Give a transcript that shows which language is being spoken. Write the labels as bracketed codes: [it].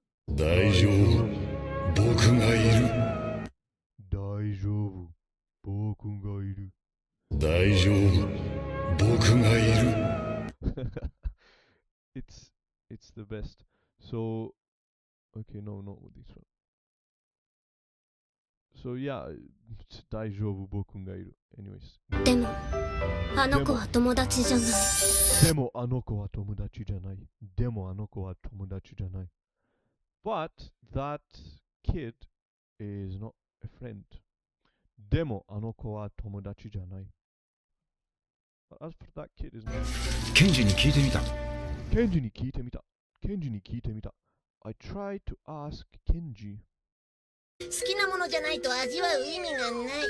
[ja] 大丈夫。僕がいる。大丈夫。僕がいる。大丈夫。僕がいる。 [en] it's the best. So okay, no, not with this one. So yeah, [ja] 大丈夫僕がいる。 [en] Anyways. [ja] でもあの子は友達じゃない。でもあの子は友達じゃない。でもあの子は友達じゃない。 [en] But that kid is not a friend. [ja] でもあの子は友達じゃない。 [en] As for that kid is not. [ja] ケンジに聞いてみた。ケンジに聞いてみた。ケンジに聞いてみた。 [en] I tried to ask Kenji. [ja] 好きなものじゃないと味わう意味がない。